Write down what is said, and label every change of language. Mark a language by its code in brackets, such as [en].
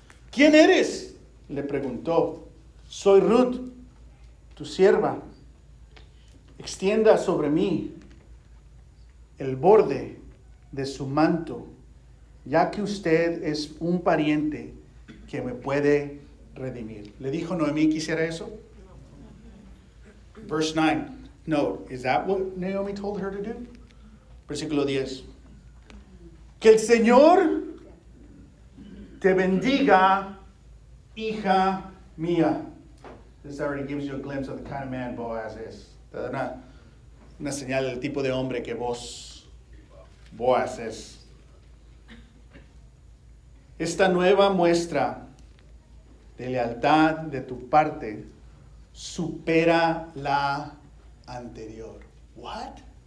[es] ¿Quién eres?, le preguntó. Soy Ruth, tu sierva. Extienda sobre mí el borde de su manto, ya que usted es un pariente que me puede redimir. ¿Le dijo Noemí que hiciera eso? [en] Verse 9. No, is that what Naomi told her to do? [es] Versículo 10. Que el Señor te bendiga, hija mía. [en] This already gives you a glimpse of the kind of man Boaz is. [es] Te da una señal del tipo de hombre que Boaz es. Esta nueva muestra de lealtad de tu parte supera la anterior. What?